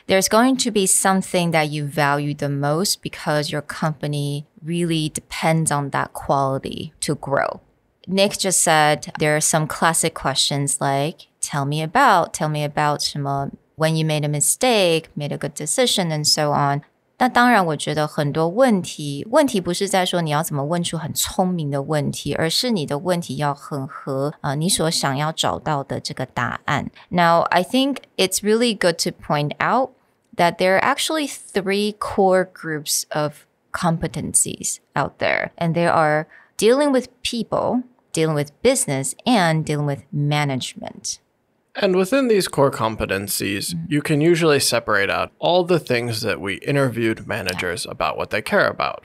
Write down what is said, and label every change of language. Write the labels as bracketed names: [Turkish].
[English] There's going to be something that you value the most because your company really depends on that quality to grow. Nick just said there are some classic questions like, tell me about [Chinese] 什么 [English] when you made a mistake, made a good decision, and so on. [Chinese] 那当然我觉得很多问题不是在说你要怎么问出很聪明的问题，而是你的问题要很合你所想要找到的这个答案。 [English] Now, I think it's really good to point out that there are actually 3 core groups of competencies out there, and they are dealing with people, dealing with business, and dealing with management. And within these core competencies, you can usually separate out all the things that we interviewed managers about what they care about.